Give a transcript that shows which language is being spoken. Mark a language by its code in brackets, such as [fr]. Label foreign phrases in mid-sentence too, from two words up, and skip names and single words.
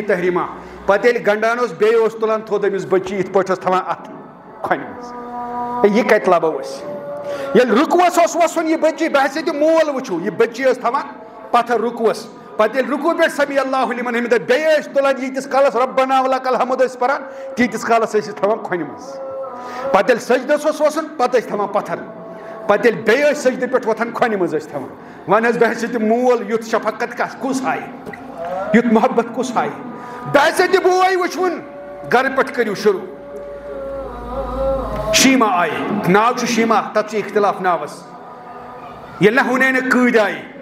[ks] تحریمہ پتہٕ ییٚلہِ گنڈان اوس بیٚیہِ اوس تُلان تھوٚد أمِس بچی یِتھ پٲٹھۍ اوس تھاوان اَتھٕ کھۄنہِ منٛز یہِ کتہِ لبو أسۍ ییٚلہِ رُکوس اوس وسُن یہِ بچی بحثیتہِ مول وٕچھو یہِ بچی ٲس تھاوان پتھر رُکوس پتہٕ ییٚلہِ رُکوٗ پٮ۪ٹھ [ar] سمی اللہ لمن حمدہ [ks] بیٚیہِ ٲسۍ تُلان ییٖتِس کالس [ar] ربنا ولک الحمد [ks] ٲسۍ پران تیٖتِس کالس ٲسۍ تھاوان کھۄنہِ منٛز پتہٕ ییٚلہِ سجدس اوس وسُن پتہٕ ٲسۍ تھاوان پتھر پتہٕ ییٚلہِ بیٚیہِ ٲسۍ سجدٕ پٮ۪ٹھ وۄتھان کھۄنہِ منٛز ٲسۍ تھاوان وۄنۍ حظ بحثیتہِ مول یُتھ شفقت کُس آیہِ یُتھ محبت کُس آیہِ بحثیتہِ بوے وٕچھوُن گرٕ پٮ۪ٹھ کٔرِو شروع شیٖما آیہِ ناو چھُ شیٖما تتھ چھُ اختلاف ناوس ییٚلہِ نہ ہُنینہِ کۭدۍ آیہِ